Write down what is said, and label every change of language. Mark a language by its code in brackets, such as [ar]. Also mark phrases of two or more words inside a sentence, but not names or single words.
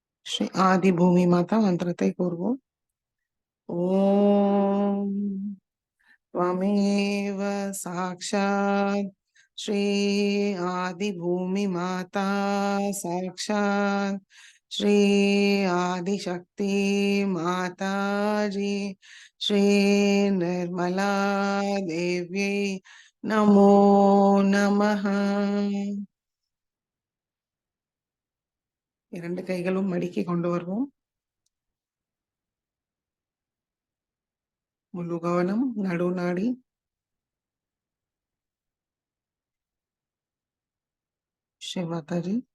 [ta] ஸ்ரீ ஆதி பூமி மாதா மந்திரத்தை கூறுவோம். [sa] ஓம் त्वमेव साक्षात् श्री आदिभूमि माता साक्षात् श्री आदिशक्ति माता जी श्री निर्मला देव्यै नमो नमः. [ta] இரண்டு கைகளும் மடிக்கி கொண்டு வருவோம். முழு கவனம் நடுநாடி. ஸ்ரீ மாதாஜி.